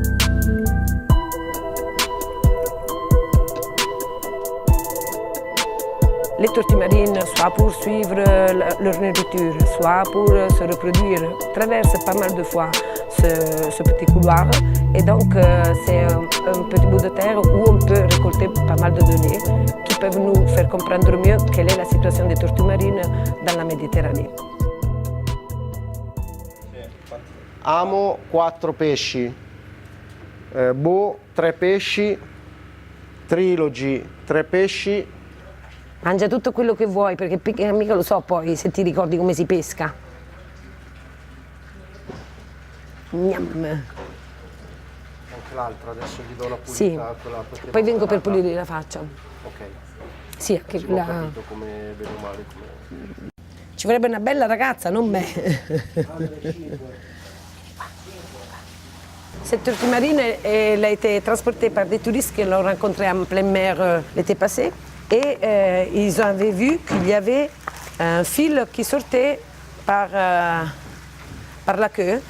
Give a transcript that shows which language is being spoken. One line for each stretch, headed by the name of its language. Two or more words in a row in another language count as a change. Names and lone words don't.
French: Les tortues marines, soit pour suivre leur nourriture, soit pour se reproduire, traversent pas mal de fois ce petit couloir. Et donc, c'est un petit bout de terre où on peut récolter pas mal de données qui peuvent nous faire comprendre mieux quelle est la situation des tortues marines dans la Méditerranée.
Italian: Amo 4 pesci, Bo 3 pesci, Trilogy 3 pesci. Mangia tutto quello che vuoi perché mica lo so poi se ti ricordi come si pesca. Gnam. Anche l'altra, adesso gli do la pulita. Sì, poi vengo per pulire la faccia. Ok. Sì, anche Ho quella. capito come bene o male. Ci vorrebbe una bella ragazza, non me.
French: Cette tortue marine, elle a été transportée par des touristes qui l'ont rencontrée en pleine mer l'été passé. Et ils avaient vu qu'il y avait un fil qui sortait par la queue.